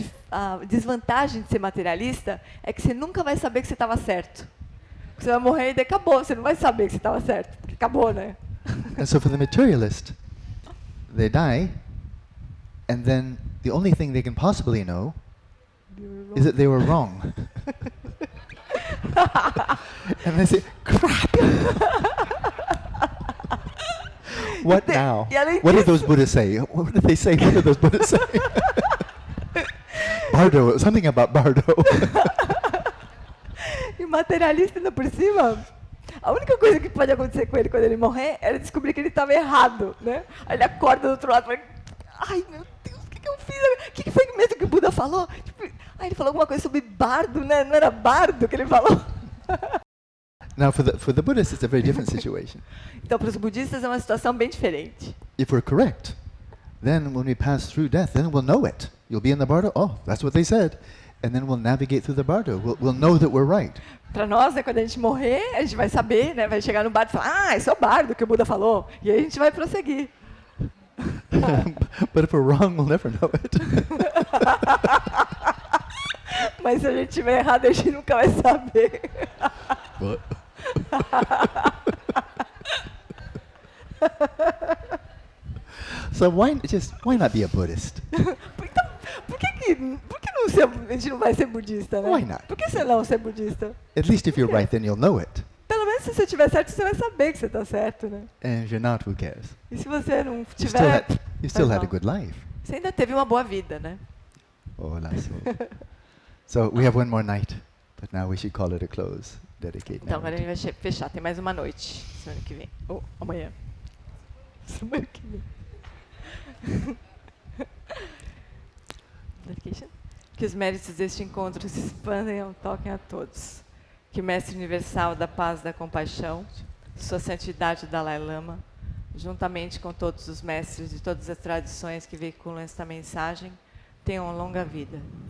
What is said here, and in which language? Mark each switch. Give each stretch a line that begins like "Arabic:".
Portuguese: A desvantagem de ser materialista é que você nunca vai saber que você estava certo. Você vai morrer e daí acabou, você não vai saber que você estava certo, porque acabou, né?
English: And so for the materialist, they die, and then the only thing they can possibly know is that they were wrong. And they say, crap! What now? What did those Buddhas say? What did they say? What did those Buddhas say? Bardo, something about Bardo.
Portuguese: E o materialista ainda por cima, a única coisa que pode acontecer com ele quando ele morrer era descobrir que ele estava errado, né? Aí ele acorda do outro lado e fala, ai meu Deus, o que eu fiz? O que foi mesmo que o Buda falou? Tipo, aí ele falou alguma coisa sobre bardo, né? Não era bardo que ele falou?
English: Now for the Buddhists it's a very different situation.
Portuguese: Então para os budistas é uma situação bem diferente.
English: If we're correct, then when we pass through death, then we'll know it. You'll be in the bardo, oh, that's what they said. And then we'll navigate through the bardo. We'll know that we're right.
Portuguese: Para nós, né, quando a gente morrer, a gente vai saber, né, vai chegar no bardo e falar, esse é o bardo que o Buda falou. E aí a gente vai prosseguir.
English: But if we're wrong, we'll never know it.
Portuguese: Mas se a gente estiver errado, a gente nunca vai saber.
English: So why not be a Buddhist?
Portuguese: Então, por que a gente não vai ser budista, né?
English: Why not?
Portuguese: Por que você não ser budista?
English: At least if you're right, then you'll know it.
Portuguese: Pelo menos se você estiver certo, você vai saber que você está certo, né?
English: And if you're not, who cares?
Portuguese: E se você não tiver,
English: You still had a good life.
Portuguese: Você ainda teve uma boa vida, né?
English: Oh, that's so we have one more night, but now we should call it a close. Dedicate.
Portuguese: Então agora a gente vai fechar. Tem mais uma noite semana que vem. Ou amanhã. Semana que vem. Dedication. Que os méritos deste encontro se expandem e toquem a todos. Que o Mestre Universal da Paz e da Compaixão, Sua Santidade Dalai Lama, juntamente com todos os mestres de todas as tradições que veiculam esta mensagem, tenham longa vida.